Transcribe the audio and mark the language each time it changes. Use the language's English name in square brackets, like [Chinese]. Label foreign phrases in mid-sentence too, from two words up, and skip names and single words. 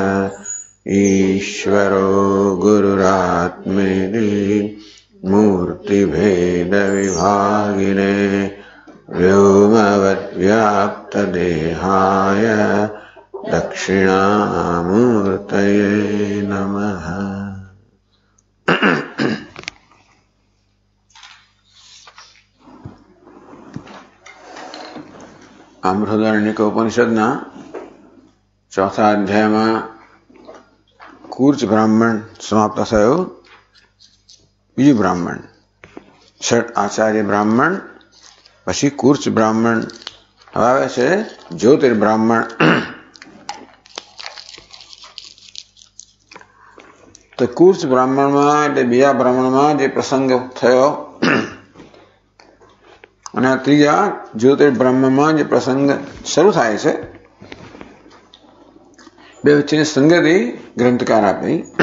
[Sanskrit] ईश्वरो गुरुरात्मेति मूर्तिभेदविभागिने व्योमवद्व्याप्तदेहाय दक्षिणामूर्तये नमः। [Gujarati] બૃહદારણ્યક ઉપનિષદના ચોથા अध्यायમાં કુર્ચ બ્રાહ્મણ સમાપ્ત થયો. બીજું બ્રાહ્મણ ષટ આચાર્ય બ્રાહ્મણ, પછી કુર્ચ બ્રાહ્મણ, હવે આવે છે જ્યોતિર્બ્રાહ્મણ. તો કુર્ચ બ્રાહ્મણમાં એટલે બીજા બ્રાહ્મણમાં જે પ્રસંગ થયો અને ત્રીજા જ્યોતિર્બ્રાહ્મણમાં જે પ્રસંગ શરૂ થાય છે બે વચ્ચેની સંગતિ ગ્રંથકાર આપી.